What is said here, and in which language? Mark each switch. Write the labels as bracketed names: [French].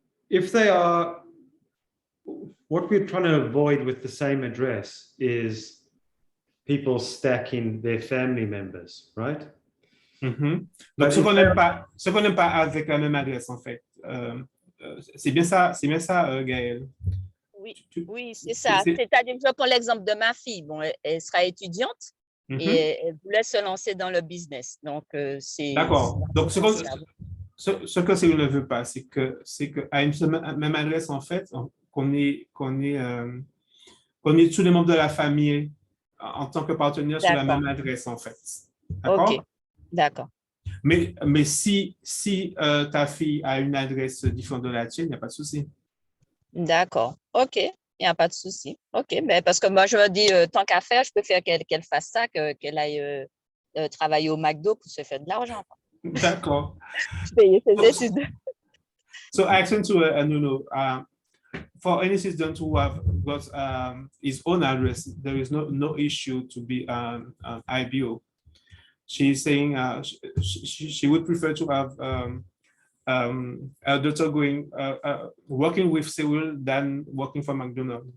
[English] If they are, what we're trying to avoid with the same address is people stacking their family members, right? [French] Donc, ce qu'on n'aime pas avec la même adresse, en fait. C'est bien ça, Gaël. Oui, c'est ça. C'est-à-dire, je prends l'exemple de ma fille. Bon, elle sera étudiante et elle voulait se lancer dans le business. Donc, c'est... D'accord. Donc, ce que Cyril ne veut pas, c'est que à une même adresse, en fait, qu'on ait tous les membres de la famille en tant que partenaire sur la même adresse, en fait. D'accord? OK. D'accord. Mais si ta fille a une adresse différente de la tienne, il n'y a pas de souci. D'accord. OK. Il n'y a pas de souci. OK. Mais parce que moi, je me dis, tant qu'à faire, je préfère qu'elle fasse ça, qu'elle aille travailler au McDo pour se faire de l'argent. D'accord. Payer ses études. [English] So I explained to Nuno, for any student who have got his own address, there is no issue to be an IBO. She's saying she would prefer to have her daughter working with Cyril than working for McDonald's.